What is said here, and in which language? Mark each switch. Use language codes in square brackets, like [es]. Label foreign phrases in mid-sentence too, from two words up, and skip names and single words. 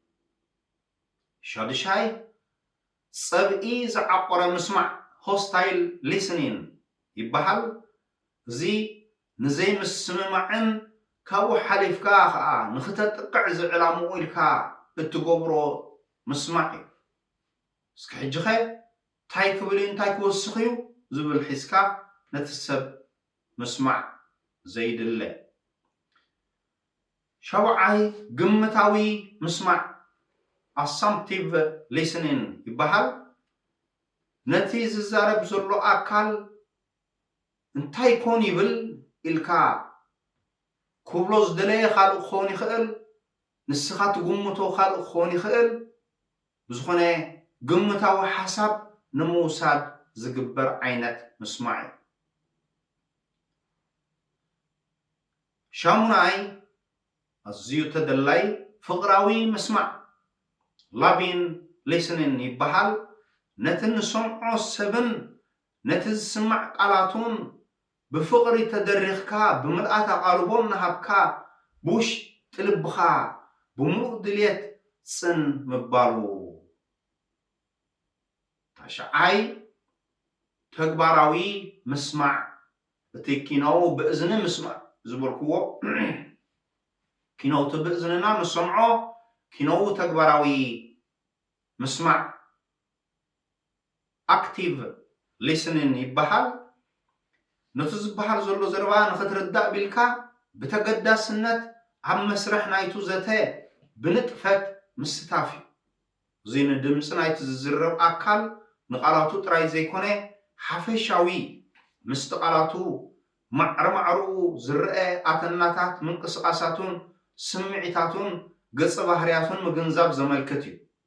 [ti] ሻድሻይ ፀብኢ ዝዓቆረ ምስማዕ [en] hostile listening [ti] ይበሃል እዚ ንዘይ ምስምማዕን ካብኡ ሓሊፍካ ከዓ ንኽተጥቅዕ ዝዕላምኡ ኢልካ እትገብሮ ምስማዕ እዩ እስኪ ሕጂ ኸ እንታይ ክብል እዩ እንታይ ክወስኽ እዩ ዝብል ሒዝካ ነቲ ሰብ ምስማዕ ዘይድለ ሸብዓይ ግምታዊ ምስማዕ [en] assumptive listening [ti] ይበሃል ነቲ ዝዛረብ ዘሎ ኣካል እንታይ ኮን ይብል ኢልካ ክብሎ ዝደለየ ካልእ ክኸውን ይኽእል ንስኻ ትግምቶ ካልእ ክኸውን ይኽእል ብዝኾነ ግምታዊ ሓሳብ ንምውሳድ ዝግበር ዓይነት ምስማዕ እዩ ሻሙናይ ኣዝዩ ተደላይ ፍቕራዊ ምስማዕ [en] loving listening [ti] ይበሃል ነቲ ንሰምዖ ሰብን ነቲ ዝስማዕ ቃላቱን ብፍቕሪ ተደሪኽካ ብምልኣት ኣቓልቦም ናሃብካ ብውሽጢ ልብኻ ብምሉእ ድልየት ፅን ምባሉ ታሽዓይ ተግባራዊ ምስማዕ እቲ ኪናው ብእዝኒ ምስማዕ ዝበልክዎ ኪናው ብእዝንና ንሰምዖ ኪናው ተግባራዊ ምስማዕ [en] active listening [ti] ይበሃል ነቲ ዝበሃል ዘሎ ዘረባ ንኽትርዳእ ቢልካ ብተገዳስነት ኣብ መስርሕ ናይቱ ዘተ ብንጥፈት ምስታፍ እዩ እዚ ንድምፂ ናይቲ ዝዝረብ ኣካል ንቃላቱ ጥራይ ዘይኮነ ሓፈሻዊ ምስቲ ቃላቱ ማዕረማዕርኡ ዝርአ ኣተናታት ምንቅስቃሳቱን ስምዒታቱን ገፀ ባህርያቱን ምግንዛብ ዘመልክት እዩ